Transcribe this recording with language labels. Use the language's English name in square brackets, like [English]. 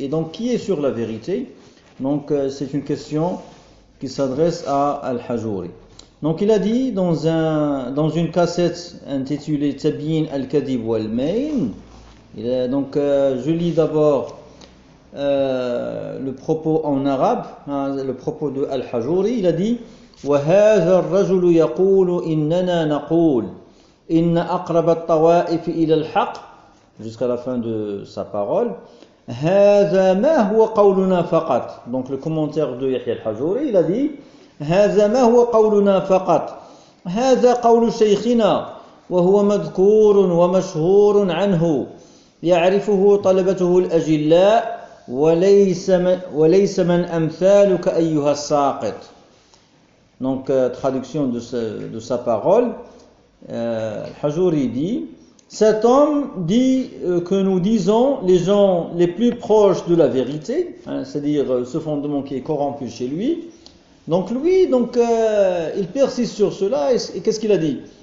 [French] Et donc, qui est sur la vérité? Donc, c'est une question qui s'adresse à Al-Hajouri. Donc, il a dit dans une cassette intitulée Tabiin al-Kadib wal-Main, je lis d'abord le propos en arabe, hein, le propos de Al-Hajouri. Il a dit: [Arabic] وهذا الرجل يقول إننا نقول إن أقرب الطوائف إلى الحق [French] jusqu'à la fin de sa parole. [Arabic] هذا ما هو قولنا فقط. [French] Donc le commentaire de Yahya al-Hajouri, il a dit: [Arabic] هذا ما هو قولنا فقط. هذا قول شيخنا وهو مذكور ومشهور عنه يعرفه طلبته الأجلاء وليس من أمثالك أيها الساقط. [French] Donc, traduction de sa parole, Al-Hajouri dit: cet homme dit que nous disons les gens les plus proches de la vérité, hein, c'est-à-dire ce fondement qui est corrompu chez lui. Donc, lui, il persiste sur cela, et qu'est-ce qu'il a dit?